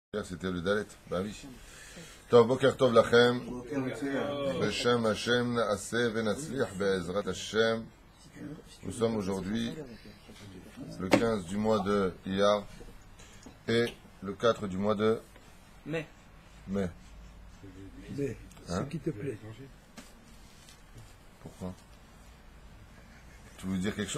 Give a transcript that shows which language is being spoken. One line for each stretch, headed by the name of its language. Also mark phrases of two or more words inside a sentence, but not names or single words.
French: C'était le Dalet. Bah oui.
Hebrew: טוב בוקר טוב לכם. בשם השם נעשה ונצליח בעזרת השם.
French: Nous sommes aujourd'hui le 15 du mois de Iyar et le 4 du mois de mai. Mai. Ce qui te plaît. Pourquoi? Tu veux dire quelque chose?